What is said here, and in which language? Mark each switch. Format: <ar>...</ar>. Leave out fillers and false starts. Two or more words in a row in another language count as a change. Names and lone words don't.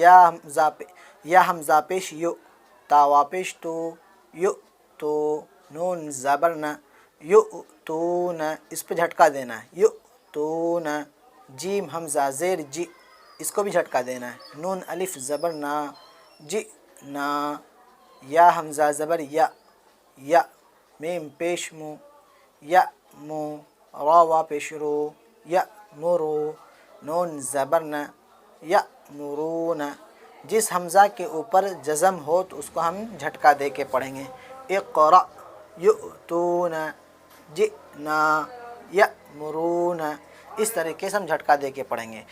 <ur>یا حمزہ پیش یو، تا وا پیش تو، یو تو، نون زبر نہ، یو تو نہ، اس پہ جھٹکا دینا ہے، یو تو نہ، جیم حمزہ زیر جی، اس کو بھی جھٹکا دینا ہے، نون الف زبر نا، جی نا، یا حمزہ زبر یا، یا، میم پیش مو، یا مو، را وا پیش رو، یا مرو، نون زبر نہ، یا مرون، جس حمزہ کے اوپر جزم ہو تو اس کو ہم جھٹکا دے کے پڑھیں گے،</ur> <ar>اقرا یؤتون، جئنا یأمرون،</ar> <ur>اس طریقے سے ہم جھٹکا دے کے پڑھیں گے۔</ur>